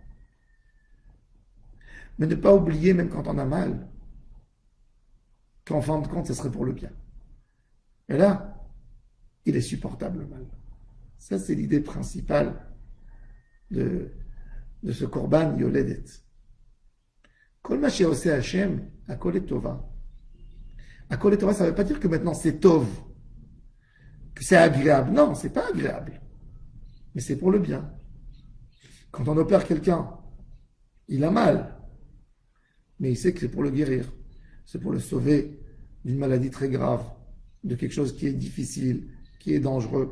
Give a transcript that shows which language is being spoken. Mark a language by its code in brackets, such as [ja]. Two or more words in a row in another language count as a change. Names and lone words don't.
[fr] Mais ne pas oublier, même quand on a mal, qu'en fin de compte, ce serait pour le bien. Et là, il est supportable le mal. Ça, c'est l'idée principale de ce [he] קרבן יולדת. כל מה שעושה השם, הכל טובה. הכל טובה, [fr] ça ne veut pas dire que maintenant c'est tov, que c'est agréable. Non, c'est pas agréable. Mais c'est pour le bien. Quand on opère quelqu'un, il a mal, mais il sait que c'est pour le guérir. C'est pour le sauver d'une maladie très grave, de quelque chose qui est difficile, qui est dangereux.